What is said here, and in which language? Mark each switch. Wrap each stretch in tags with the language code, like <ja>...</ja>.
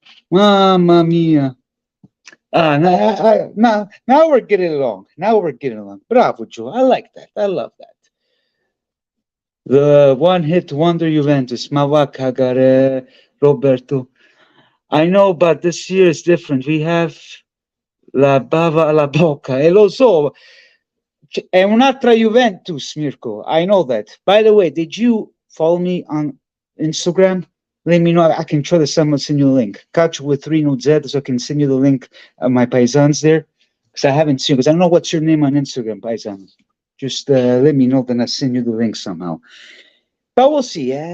<en>Mamma mia. Now we're getting along. Now we're getting along. Bravo, Joe. I like that. I love that. The one-hit wonder Juventus.</en> <it>Ma va cagare, Roberto.</it> <en>I know, but this year is different. We have</en> <it>la bava alla bocca. E lo so. È un'altra Juventus, Mirko.</it> <en>I know that. By the way, did you follow me on Instagram? Let me know. I can try to send you the link. Calcio with Rino Z, so I can send you the link of my paisans there. Because I haven't seen, because I don't know what's your name on Instagram, paisans. Just let me know, then I'll send you the link somehow. But we'll see.</en>